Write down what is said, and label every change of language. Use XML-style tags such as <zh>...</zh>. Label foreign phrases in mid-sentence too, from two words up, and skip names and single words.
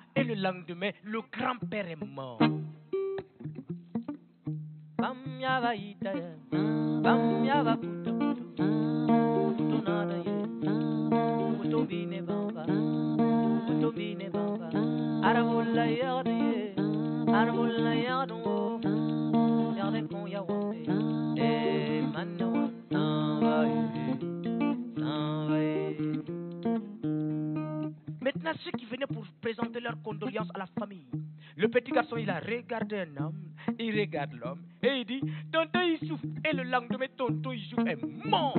<fr>Et le lendemain, le grand-père est mort. Bam Yaba Ita, Bam Yaba Kutu Kutu, Kutu Nada Ye. Bine bamba, kuto bine bamba, arabulla yada ye, arabulla yada wo, yada kon ya wande, manna wan s'en va ye. Maintenant ceux qui venaient pour présenter leurs condoléances à la famille, le petit garçon il a regardé un homme, il regarde l'homme et il dit, tonton il souffre, et le lendemain tonton il souffre est mort.</fr>